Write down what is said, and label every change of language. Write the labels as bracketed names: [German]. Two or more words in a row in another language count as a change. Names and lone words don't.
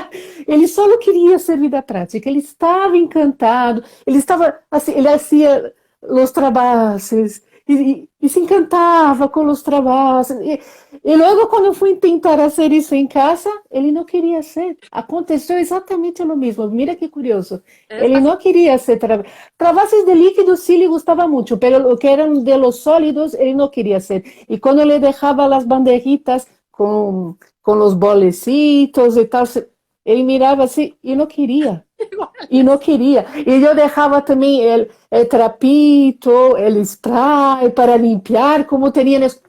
[Portuguese] Ele só não queria ser vida prática, ele estava encantado, ele estava assim, ele fazia os trabalhos e se encantava com os trabalhos. E logo, quando eu fui tentar fazer isso em casa, ele não queria ser. Aconteceu exatamente o mesmo. [Spanish] Mira que curioso. Es [Portuguese] Ele [Spanish] así. [Portuguese] não queria ser trabalhos de líquidos, [Spanish] sí le [Portuguese] gustava muito, pero o que eram [Spanish] de los sólidos, [Portuguese] ele não queria ser. [Spanish] Y cuando le dejaba las bandejitas con los bolecitos y tal, él miraba así y no quería. Y no Iguales. quería. Y yo dejaba también el trapito, el spray para limpiar, como tenían.